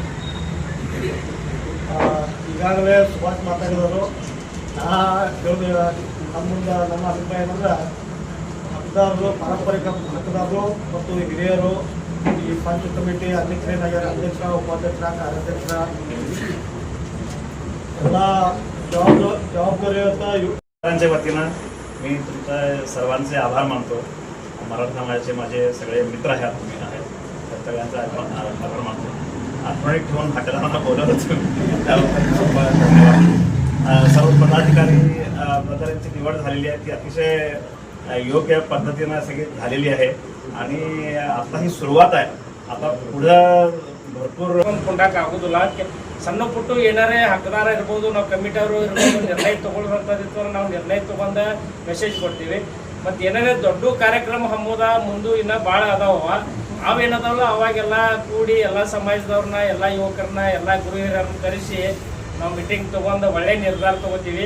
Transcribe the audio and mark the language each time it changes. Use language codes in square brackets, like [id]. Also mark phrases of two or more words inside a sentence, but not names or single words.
[kn] ಈಗಾಗಲೇ ಸುಭಾಷ್ ಮಾತಾಡಿದವರು ನಮ್ಮ ಅಭಿಪ್ರಾಯ ಏನಂದ್ರೆ ಮತದಾರರು ಪಾರಂಪರಿಕ ಮತದಾರರು ಮತ್ತು ಹಿರಿಯರು ಈ ಪಂಚ ಕಮಿಟಿ ಅಧ್ಯಕ್ಷರೇನಾಗ್ಯಾರ ಅಧ್ಯಕ್ಷ ಉಪಾಧ್ಯಕ್ಷ ಕಾರ್ಯಾಧ್ಯಕ್ಷ ಎಲ್ಲ जबाबदारीचा [mr] सर्वांच्या वतीनं मी तुमच्या सर्वांचे आभार मानतो. मराठा समाजाचे माझे सगळे मित्र आहेत, तुम्ही आहेत, तर सगळ्यांचा आभार मानतो. आठवणीत ठेवून हाटेदारांना बोलवलं धन्यवाद. सर्व पदाधिकारी पदाधिकाऱ्यांची निवड झालेली आहे ती अतिशय योग्य पद्धतीनं सगळी झालेली आहे आणि आता ही सुरुवात आहे. आता पुढं भरपूर [kn] ಕೊಂಡಾಕ ಆಗೋದಿಲ್ಲ. ಸಣ್ಣ ಪುಟ್ಟು ಏನಾರೇ ಹಕ್ಕದಾರ ಇರ್ಬೋದು, ನಾವು ಕಮಿಟಿಯವರು ಇರ್ಬೋದು, ನಿರ್ಣಯ ತಗೊಳ್ಳೋಂಥದ್ದಿತ್ತು ನಾವು ನಿರ್ಣಯ ತಗೊಂಡ ಮೆಸೇಜ್ ಕೊಡ್ತೀವಿ. ಮತ್ತು ಏನಾರೇ ದೊಡ್ಡ ಕಾರ್ಯಕ್ರಮ ಹಮ್ಮೋದ ಮುಂದೆ ಇನ್ನೂ ಭಾಳ ಅದಾವ. ಅವೇನದಾವಲ್ಲ ಅವಾಗೆಲ್ಲ ಕೂಡಿ ಎಲ್ಲ ಸಮಾಜದವ್ರನ್ನ, ಎಲ್ಲ ಯುವಕರನ್ನ, ಎಲ್ಲ ಗುರು ಹಿರಿಯರನ್ನ ಕರೆಸಿ ನಾವು ಮೀಟಿಂಗ್ ತೊಗೊಂಡು ಒಳ್ಳೆ ನಿರ್ಧಾರ ತೊಗೋತೀವಿ.